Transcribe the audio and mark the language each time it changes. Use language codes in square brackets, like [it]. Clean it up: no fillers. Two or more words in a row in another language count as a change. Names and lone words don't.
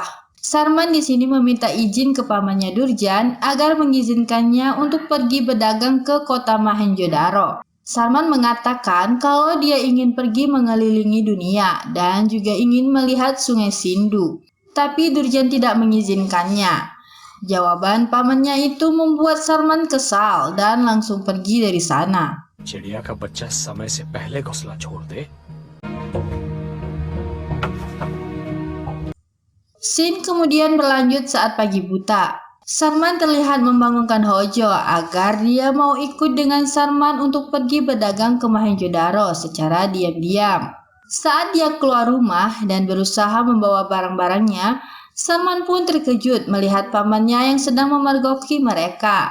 [id] Sarman di sini meminta izin ke pamannya Durjan agar mengizinkannya untuk pergi berdagang ke kota Mohenjo-daro. Sarman mengatakan kalau dia ingin pergi mengelilingi dunia dan juga ingin melihat Sungai Sindu. Tapi Durjan tidak mengizinkannya. Jawaban pamannya itu membuat Sarman kesal dan langsung pergi dari sana. [hi] चिड़िया का बच्चा समय से पहले घोंसला छोड़ दे। [id] Scene kemudian berlanjut saat pagi buta. Sarman terlihat membangunkan Hojo agar dia mau ikut dengan Sarman untuk pergi berdagang ke Mohenjo-daro secara diam-diam. Saat dia keluar rumah dan berusaha membawa barang-barangnya, Sarman pun terkejut melihat pamannya yang sedang memergoki mereka.